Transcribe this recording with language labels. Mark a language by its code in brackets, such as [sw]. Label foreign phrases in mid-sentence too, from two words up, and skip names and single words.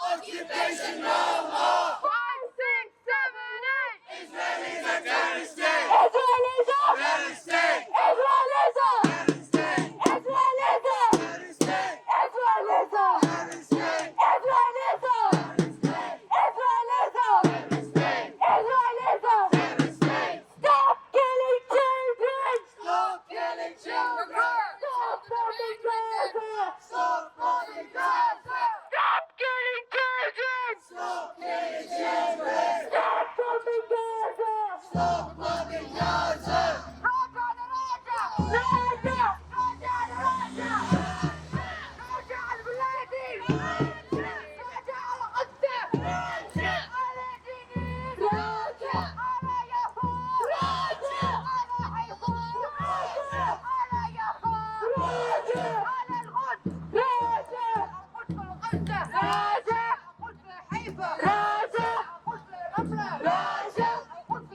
[en] Occupation no more. 5, 6, 7, 8. Israelis are terrorist state. Israelism! Terrorist state. Israelism! Terrorist state. Israelism! Terrorist state. Israelism! Terrorist state. Israelism! Terrorist state. Israelism! Terrorist state. Israelism! Terrorist state. Stop killing children! Stop killing children. Stop bombing Gaza! Stop bombing Gaza. Stop killing children! Stop killing children. Stop bombing Gaza! Stop bombing Gaza. [ar] راجع راجع راجع راجع راجع البلادي راجع القدس على ديني راجع على يهود راجع على عظام راجع على يهود راجع على القدس راجع القدس الغزة راجع القدس حيفا راجع القدس رملة راجع القدس